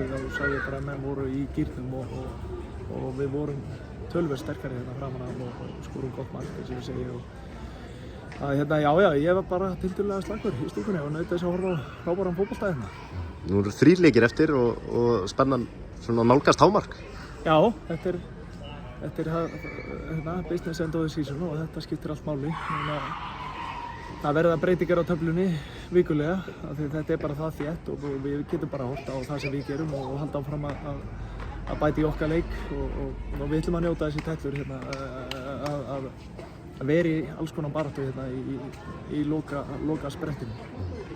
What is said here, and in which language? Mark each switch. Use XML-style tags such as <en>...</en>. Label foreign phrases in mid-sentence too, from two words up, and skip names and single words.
<is>Þá sá ég bara að menn voru í gírnum og við vorum töluvert sterkari hérna framan af og skorum gott mark eins og ég segi já, ég var bara tiltölulega slakur í stúkunni og naut þess að horfa á frábæran fótbolta hérna. Nú eru 3 leikir eftir og spennan svona nálgast hámark. Já, þetta er</is> <en>business end of the season</en> <is>og þetta skiptir allt máli. Það verða breytingar á töflunni vikulega af því þetta er bara það þétt og við getum bara horft á það sem við gerum og halda áfram að bæta í okkar leik og við ætlum að njóta þessi tætlur hérna að vera í alls konar baráttu hérna í loka sprettinu.</is>